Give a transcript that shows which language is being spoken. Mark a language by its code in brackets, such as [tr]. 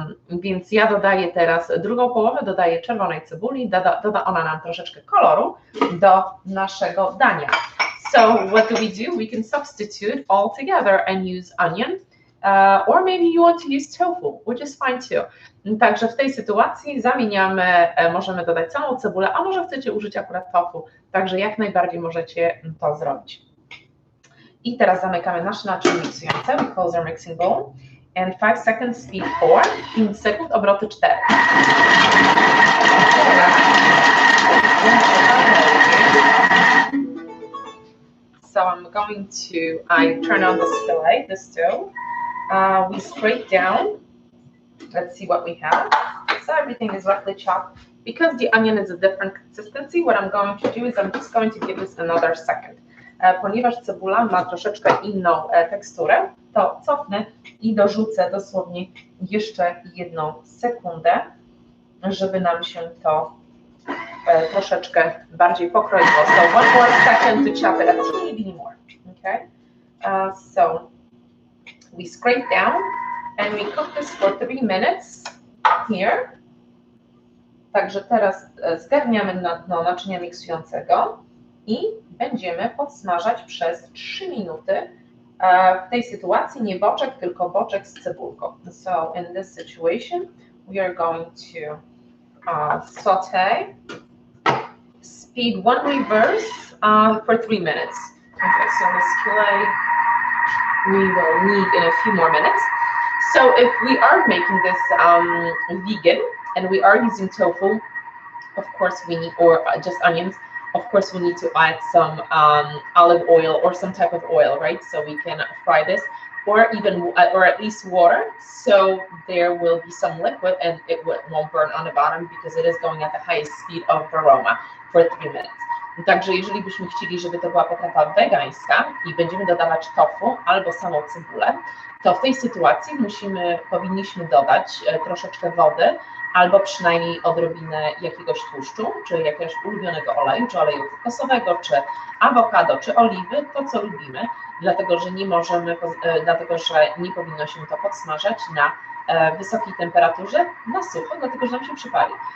[pl] Więc ja dodaję teraz drugą połowę, dodaję czerwonej cebuli, doda ona nam troszeczkę koloru do naszego dania. [en] So what do? We can substitute all together and use onion, or maybe you want to use tofu, which is fine too. [pl] Także w tej sytuacji zamieniamy, możemy dodać całą cebulę, a może chcecie użyć akurat tofu, także jak najbardziej możecie to zrobić. I teraz zamykamy nasze naczynie miksujące. [en] We close our mixing bowl. And 5 seconds, speed 4. [pl] 5 sekund, obroty 4. [en] So I'm going to, I turn on the stove. We scrape down Let's see what we have. So everything is roughly chopped. Because the onion is a different consistency, what I'm going to do is I'm just going to give this another second. Ponieważ cebula ma troszeczkę inną teksturę, to cofnę i dorzucę dosłownie jeszcze 1 sekundę, żeby nam się to troszeczkę bardziej pokroiło. So one more second to chop it a teeny bit more. Okay? So we scrape down and we cook this for 3 minutes here. [pl] Także teraz zgarniamy na dno naczynia miksującego i będziemy podsmażać przez 3 minuty. W tej sytuacji nie boczek, tylko boczek z cebulką. [en] So in this situation, we are going to saute, speed 1 reverse for 3 minutes. Okay, so the skillet we will need in a few more minutes. So if we are making this vegan and we are using tofu, of course we need, or just onions, of course we need to add some olive oil or some type of oil, right? So we can fry this, or even, or at least water, so there will be some liquid and it won't burn on the bottom because it is going at the highest speed of aroma for 3 minutes. [pl] Także jeżeli byśmy chcieli, żeby to była potrawa wegańska i będziemy dodawać tofu albo samą cebulę, to w tej sytuacji powinniśmy dodać troszeczkę wody albo przynajmniej odrobinę jakiegoś tłuszczu, czy jakiegoś ulubionego oleju, czy oleju kokosowego, czy awokado, czy oliwy, to co lubimy, dlatego że nie powinno się to podsmażać na wysokiej temperaturze, na sucho, dlatego że nam się przypali.